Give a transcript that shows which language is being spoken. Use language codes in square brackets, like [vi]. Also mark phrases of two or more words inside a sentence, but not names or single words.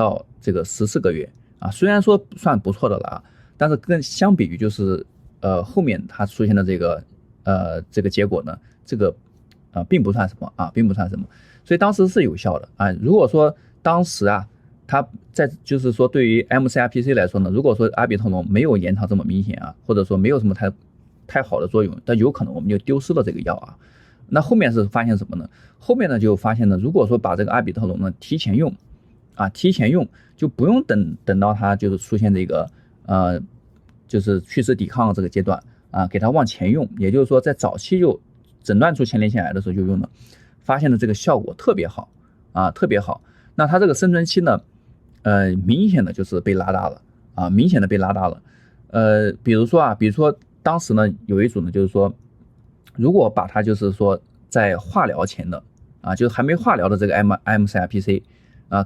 [zh] 到這個14個月雖然說算不錯的了但是跟相比於就是後面它出現的這個結果呢，這個並不算什麼並不算什麼，所以當時是有效的如果說當時它在就是說對於 MCRPC 來說呢，如果說阿比特龍沒有延長這麼明顯或者說沒有什麼太好的作用，但有可能我們就丟失了這個藥那後面是發現什麼呢？後面呢就發現呢，如果說把這個阿比特龍呢提前用就不用等到它就是出現這個就是去勢抵抗這個階段給它往前用，也就是說在早期就診斷出前列腺癌的時候就用了，發現的這個效果特別好特別好。那它這個生存期呢明顯的就是被拉大了明顯的被拉大了。比如說當時呢有一組呢就是說，如果把它就是說在化療前的就是還沒化療的這個 MCRPC 給